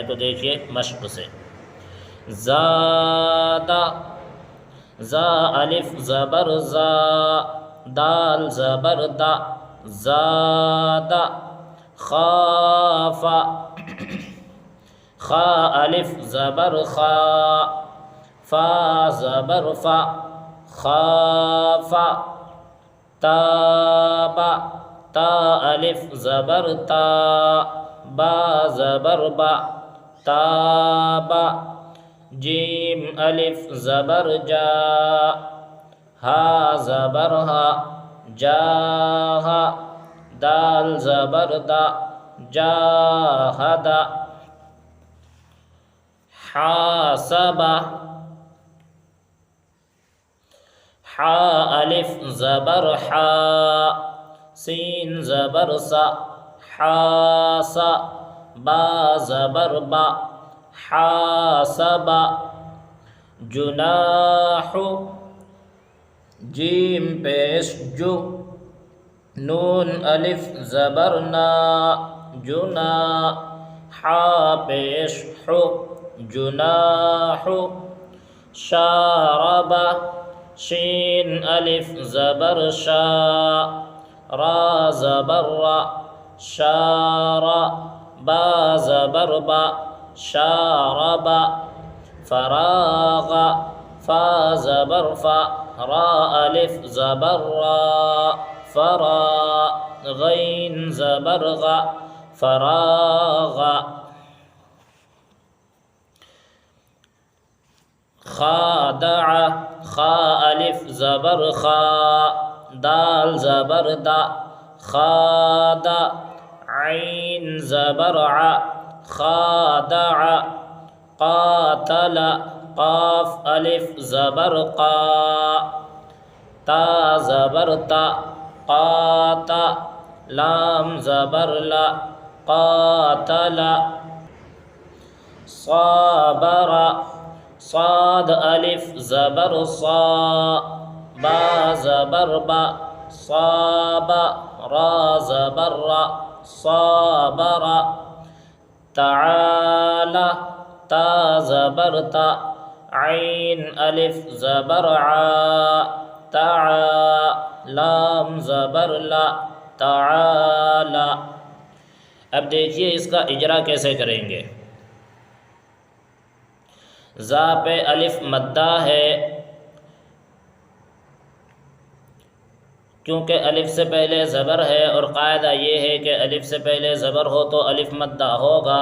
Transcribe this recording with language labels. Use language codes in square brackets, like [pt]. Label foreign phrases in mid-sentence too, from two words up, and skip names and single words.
[ur] تو دیکھیے مشق سے: زادہ، زا الف زبر زا، دال زبر دا، زادہ، خافہ، خا الف زبر خا، فا زبر فا، خافا، تابا، تا الف زبر تا، با زبر با، تابا، جیم الف زبر جا، ہا زبر ہا، جاہا، دال زبر دا، جاہد حاسب حا الف زبر حا سین زبر سا حاس با زبر با حاسب جناح جیم پیش جو نون الف زبر نا جنا حا پیش حو جناح شارب شین الف زبر شا را زبر را شار با زبر با شارب فراغ فا زبر فا را الف زبر را فرا غین زبر غا فراغ خادع خا الف زبر خا دال زبر دا خاد عین زبر ع خادع قاتل قاف الف زبر قا تا زبر تا قات لام زبر لا قاتل صابر صاد الف زبر صا با زبر با صاب را زبر را صابر تعالى تا زبر تا عین الف زبر عا تعا لام زبر لا تعالی. اب دیکھیے اس کا اجرا کیسے کریں گے. زا پہ الف مدہ ہے کیونکہ الف سے پہلے زبر ہے اور قاعدہ یہ ہے کہ الف سے پہلے زبر ہو تو الف مدہ ہوگا.